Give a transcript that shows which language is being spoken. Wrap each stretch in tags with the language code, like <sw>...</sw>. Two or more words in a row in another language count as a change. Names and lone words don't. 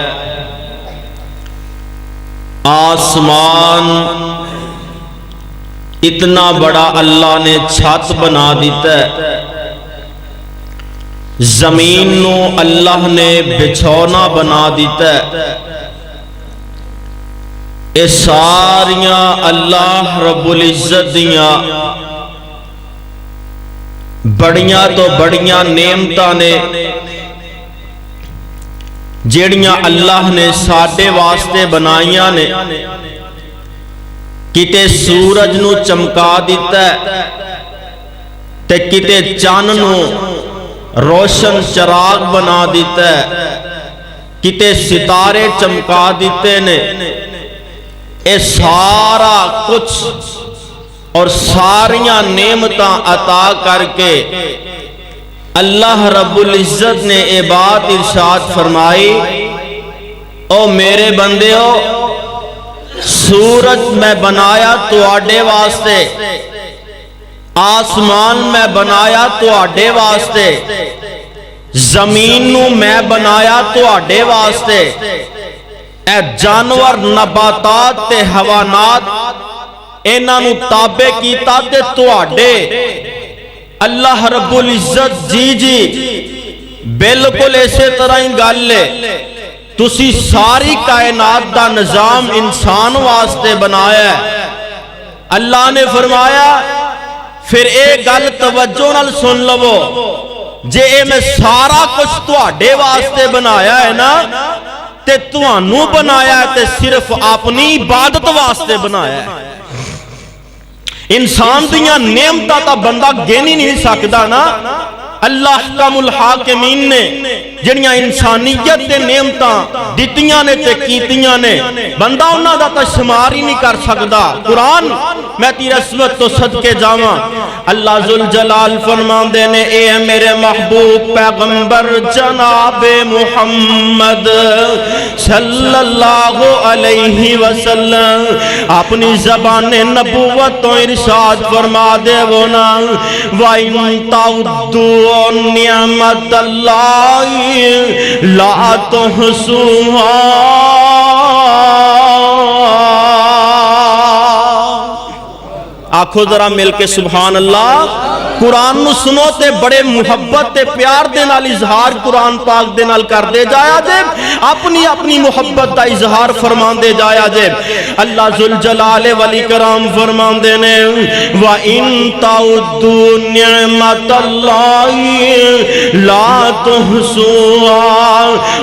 <ur>آسمان اتنا بڑا اللہ نے چھت بنا دیتا ہے، زمین نو اللہ نے بچھونا بنا دیتا ہے۔</ur> <pa>اے ساریاں اللہ رب العزت دیاں بڑیاں تو بڑیاں نعمتاں نے جیڑیاں اللہ نے ساڈے واسطے بنائیاں نے، کتے سورج نو چمکا دیتا ہے تے کتے چاند نو روشن چراغ بنا دیتا ہے، کتے ستارے چمکا دیتے نے۔ اے سارا کچھ اور ساریاں نعمتاں عطا کر کے اللہ رب العزت نے اے بات ارشاد فرمائی، او میرے بندے ہو، سورج میں بنایا تواڈے واسطے، آسمان میں بنایا تواڈے واسطے، زمین نو میں بنایا تواڈے واسطے، اے جانور نباتات تے حیوانات انہاں نو تابع کیتا تے تواڈے۔ اللہ رب العزت جی بالکل اسی طرح ہی گل لے، تسی ساری کائنات دا نظام انسان واسطے بنایا ہے۔ اللہ نے فرمایا پھر اے گل توجہ نال سن لو، جے اے میں سارا کچھ تواڈے واسطے بنایا ہے نا تے تانوں بنایا ہے تے صرف اپنی عبادت واسطے بنایا ہے۔ انسان دیاں نعمتاں تا بندہ گن ہی نہیں سکدا نا۔ اللہ احکم الحاکمین نے جنیاں انسانیت تے نعمتاں دتیاں نے تے کیتیاں نے، بندہ انہاں دا تا شمار ہی نہیں کر سکدا۔ قرآن میں تیرے عصمت تو صدقے جاواں، اللہ ذوالجلال فرماندے نے، اے میرے محبوب پیغمبر جناب محمد صلی اللہ علیہ وسلم اپنی زبان نبوت تو ارشاد فرما دے وہ نا،</pa> <ar>وَإِن تَعُدُّوا نعمت اللہ لا تحصوها۔</ar> <pa>آنکھوں ذرا مل کے سبحان اللہ۔ قرآن نو سنو تے بڑے محبت تے پیار دے نال اظہار قرآن پاک دے نال کر دے جایا جے، اپنی اپنی محبت دا اظہار فرمان دے جایا جے۔ اللہ ذوالجلال والاکرام فرمان دے نے،</pa> <ar>وَإِن تَعُدُّوا نِعْمَةَ اللَّهِ لَا تُحْصُوهَا۔</ar>